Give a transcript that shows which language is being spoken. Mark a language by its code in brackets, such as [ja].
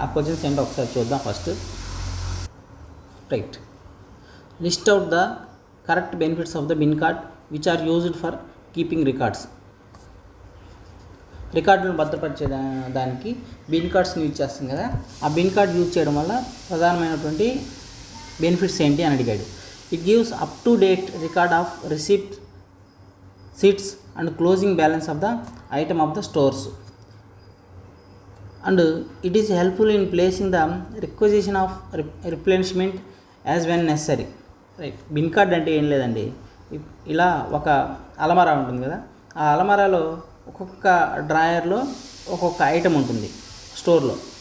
[te] ఆ క్వశ్చన్స్ ఏంటో ఒకసారి చూద్దాం. [en] First right, list out the correct benefits of the bin card which are used for keeping records. [te] రికార్డులను భద్రపరిచే దానికి బిన్ కార్డ్స్ని యూజ్ చేస్తాం కదా, ఆ బిన్ కార్డ్ యూజ్ చేయడం వల్ల ప్రధానమైనటువంటి బెనిఫిట్స్ ఏంటి అని అడిగాడు. [en] It gives up to date record of receipt, seats and closing balance of the item of the stores, and it is helpful in placing the requisition of replenishment as when necessary. [te] Right, bin card అంటే ఏం లేదండి, ఇలా ఒక అలమారా ఉంటుంది కదా, ఆ అలమారాలో ఒక్కొక్క డ్రాయర్లో ఒక్కొక్క ఐటమ్ ఉంటుంది స్టోర్లో.